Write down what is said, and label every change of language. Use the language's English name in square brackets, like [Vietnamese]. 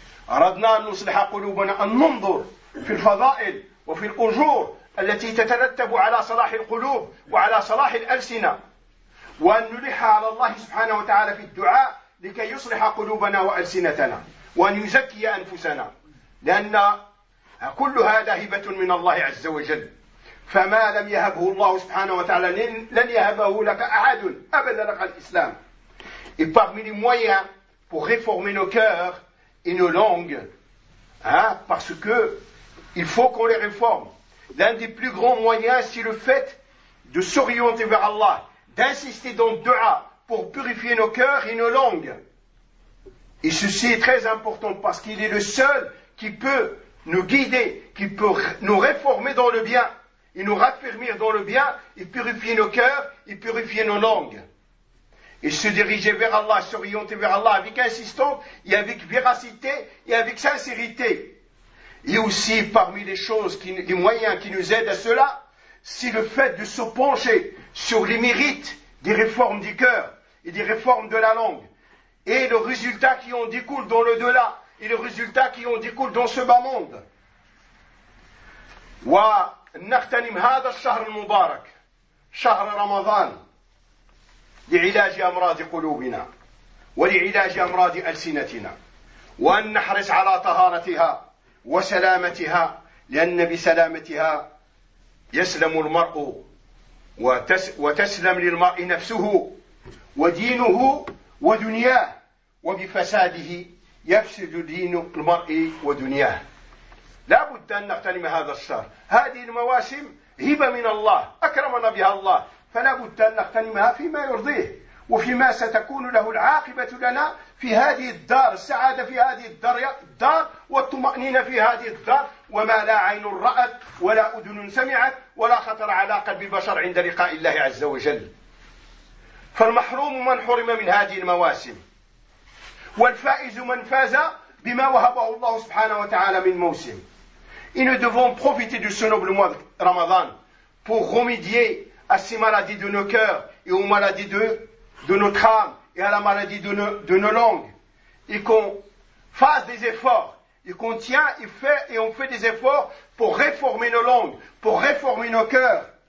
[Arabic] أردنا أن نصلح قلوبنا أن ننظر في الفضائل وفي الأجور التي تترتب على صلاح القلوب وعلى صلاح الألسنة، وأن نلح على الله سبحانه وتعالى في الدعاء لكي يصلح قلوبنا وألسنتنا وأن يزكي أنفسنا، لأن كل هذا هبة من الله عز وجل، فما لم يهبه الله سبحانه وتعالى لن يهبه لك أحد أبدا لك الإسلام. [French] Et parmi les moyens pour réformer nos cœurs et nos langues, hein, parce que il faut qu'on les réforme, l'un des plus grands moyens, c'est le fait de s'orienter vers Allah, d'insister dans le dua pour purifier nos cœurs et nos langues. Et ceci est très important parce qu'il est le seul qui peut nous guider, qui peut nous réformer dans le bien, et nous raffermir dans le bien, et purifier nos cœurs, et purifier nos langues. Et se diriger vers Allah, s'orienter vers Allah avec insistance, et avec véracité, et avec sincérité. Et aussi, parmi les choses, les moyens qui nous aident à cela, c'est le fait de se pencher sur les mérites des réformes du cœur, et des réformes de la langue, et le résultat qui en découle dans l'au-delà, et le résultat qui en découle dans ce bas monde. [Arabic] Wa نغتنم هذا الشهر المبارك شهر رمضان لعلاج أمراض قلوبنا ولعلاج أمراض ألسنتنا، وأن نحرص على طهارتها وسلامتها، لأن بسلامتها يسلم المرء وتسلم للمرء نفسه ودينه ودنياه، وبفساده يفسد دين المرء ودنياه. لا بد أن نغتنم هذا الشهر، هذه المواسم هبة من الله أكرمنا بها الله، فلا بد أن نغتنمها فيما يرضيه وفيما ستكون له العاقبة لنا في هذه الدار، السعادة في هذه الدار والطمأنينة في هذه الدار، وما لا عين رأت ولا أذن سمعت ولا خطر على قلب البشر عند لقاء الله عز وجل. فالمحروم من حرم من هذه المواسم، والفائز من فاز بما وهبه الله سبحانه وتعالى من موسم. [French] Et nous devons profiter de ce noble mois de Ramadan pour remédier à ces maladies de nos cœurs et aux maladies de notre âme et à la maladie de nos langues. Et qu'on fasse des efforts, et qu'on tient et on fait des efforts pour réformer nos langues, pour réformer nos cœurs.